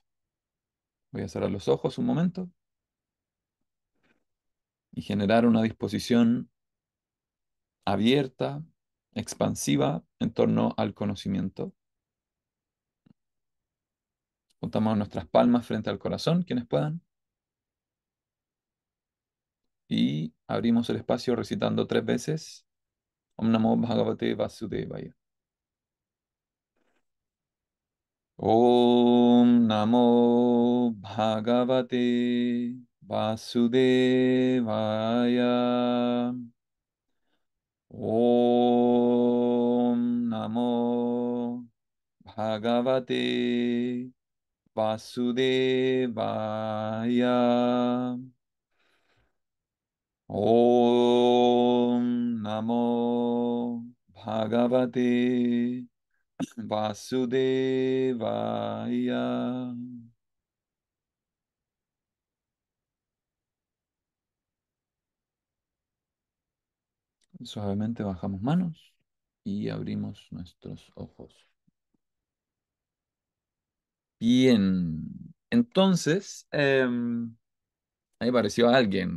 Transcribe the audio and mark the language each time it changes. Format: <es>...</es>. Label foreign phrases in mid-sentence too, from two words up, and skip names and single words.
<es>Voy a cerrar los ojos un momento y generar una disposición abierta, expansiva en torno al conocimiento. Juntamos nuestras palmas frente al corazón, quienes puedan, y abrimos el espacio recitando 3 veces</es> <sa>ॐ नमो भगवते वासुदेवाय. ॐ नमो भगवते वासुदेवाय. ॐ नमो भगवते वासुदेवाय. ॐ नमो भगवते वासुदेवाय.</sa> <es>Suavemente bajamos manos y abrimos nuestros ojos. Bien, entonces, ahí apareció alguien.</es>